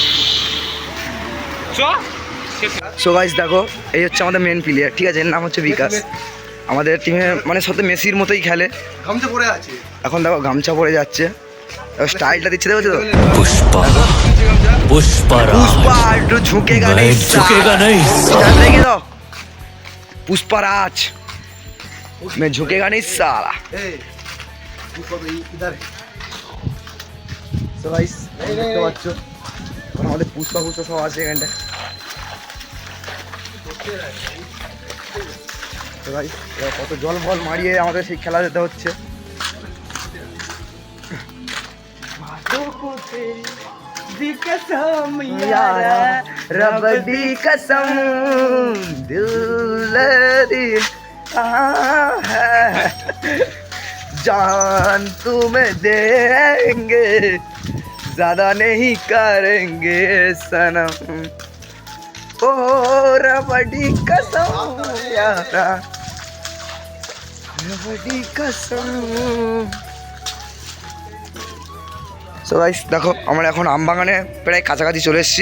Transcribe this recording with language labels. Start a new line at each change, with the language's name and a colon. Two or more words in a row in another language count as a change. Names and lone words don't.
English: so guys
Bangla: দেখো, এই হচ্ছে আমাদের মেন প্লেয়ার, ঠিক আছে? এর নাম হচ্ছে বিকাশ। আমাদের টিমে মানে সত্যি মেসির মতোই খেলে। গামছা পরে আছে এখন দেখো গামছা পরে যাচ্ছে, স্টাইলটা দিচ্ছে, দেখো তো।
Hindi: पुष्पा
Bangla: पुष्पा একটু
Hindi: झुकेगा नहीं, झुकेगा नहीं
Bangla: স্টাইল রেখে দাও।
Hindi: पुष्पराज मैं झुकेगा नहीं साला।
English: so guys
Bangla: দেখতে পাচ্ছ এখন আমাদের পুষ্পা সব আছে এখানটায়। তো ভাই কত জল ফল মারিয়ে আমাদের সেই খেলা যেতে হচ্ছে।
Hindi: रब दी कसम दिल दी कहाँ है जान तुम्हें देंगे ज्यादा नहीं करेंगे सनम ओ रब दी कसम यारा रब दी कसम।
English: so guys
Bangla: দেখো আমরা এখন আমবাগানে প্রায় কাছাকাছি চলে এসেছি।